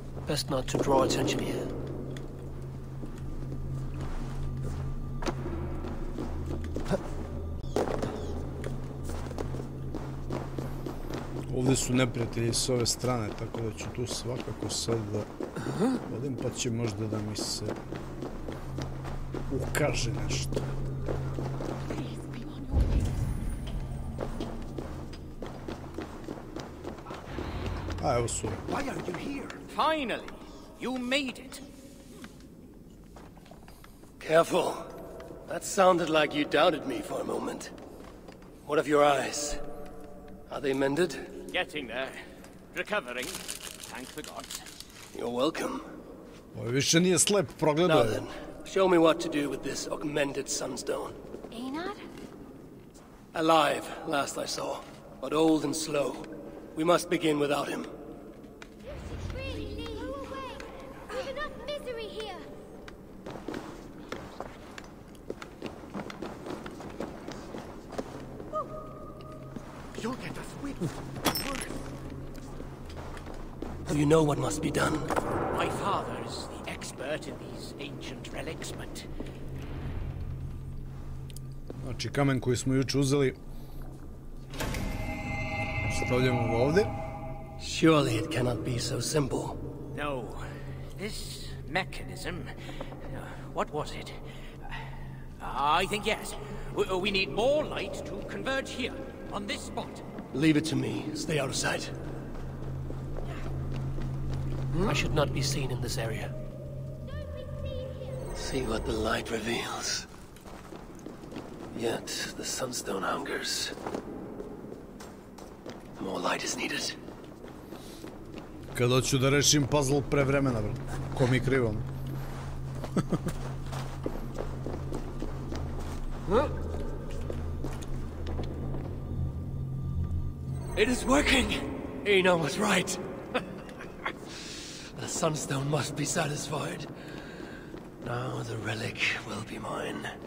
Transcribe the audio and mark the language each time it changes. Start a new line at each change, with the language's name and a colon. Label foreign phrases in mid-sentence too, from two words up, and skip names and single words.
English: Best not to draw attention here.
Serbian: Ovdje su neprijatelji s ove strane, tako da ću tu svakako sad da odim, pa će možda da mi se ukaže nešto. A, evo su.
English: Why are you here? Finally, you made it. Careful. That sounded like you doubted me for a moment. What of your eyes? Are they mended? Getting there. Recovering. Thank the gods. You're welcome.
Serbian: Ovo više nije slep, progledao
English: Now
Serbian: je.
English: then, show me what to do with this augmented sunstone. Einar? Alive, last I saw, but old and slow. We must begin without him. Really? Go away. There's enough misery here. You'll get us with. Do you know what must be done? My father is the expert in these ancient relics, but
Serbian: Znači, kamen koji smo juče uzeli stavljamo ga ovdje.
English: Surely it cannot be so simple. no. This mechanism... what was it? I think yes. We need more light to converge here, on this spot. Leave it to me. Stay out of sight. I should not be seen in this area. See what the light reveals. Yet the sunstone hungers. More light is needed.
Serbian: Kad hoću da rešim puzzle pre vremena, bro. Ko mi krivo.
English: It is working! Eno was right. The sunstone must be satisfied. Now the relic will be mine.